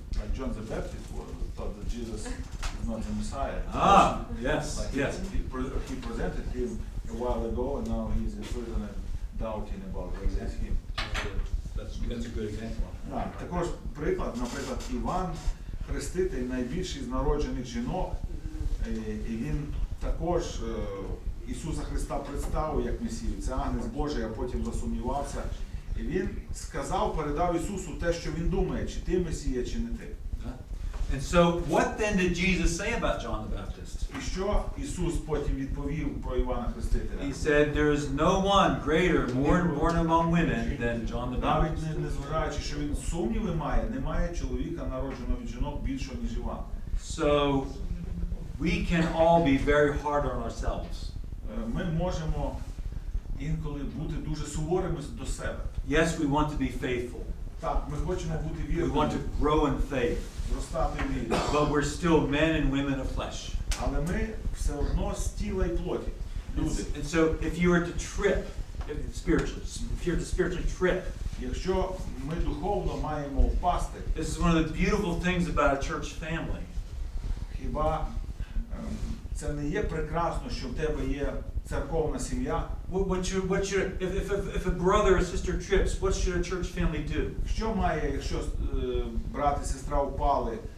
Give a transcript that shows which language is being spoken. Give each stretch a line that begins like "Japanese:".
English: Like John the Baptist thought that Jesus is not the Messiah. Ah, yes, Like yes. he presented him a while ago, and now he's in prison and doubting about whether it's him. That's a good example.
Ukrainian: Так, також приклад, наприклад, Іван Хреститель найбільший з народжених жінок, і він також Ісуса Христа представив як Месію. Це Агнець Божий, а потім засумнівався. І він сказав, передав Ісусу те, що він думає, чи ти Месія, чи не ти.
English: And so, what then did Jesus say about John the Baptist?
Ukrainian: І що Ісус потім відповів про Івана Хрестителя?
English: He said, there is no one greater, born among women, than John the
Ukrainian: Навіть
English: Baptist.
Ukrainian: незважаючи, що він сумніви має, немає чоловіка, народженого від жінок, більшого, ніж Іван.
English: So, we can all be very hard on ourselves.
Ukrainian: Ми можемо інколи бути дуже суворими до себе.
English: Yes, we want to be faithful.
Ukrainian: Так, ми хочемо бути
English: We
Ukrainian: вірними,
English: want to grow in faith.
Ukrainian: зростати в вірі.
English: But we're still men and women of flesh.
Ukrainian: Але ми все одно з тіла і плоті. Люди.
English: And so, if you were to trip, if you're to spiritually trip,
Ukrainian: Якщо ми духовно маємо впасти,
English: this is one of the beautiful things about a church family.
Ukrainian: хіба це не є прекрасно, що в тебе є церковна сім'я?
English: If a brother or sister trips, what should a church family do?
Ukrainian: Що має, якщо брат і сестра впали?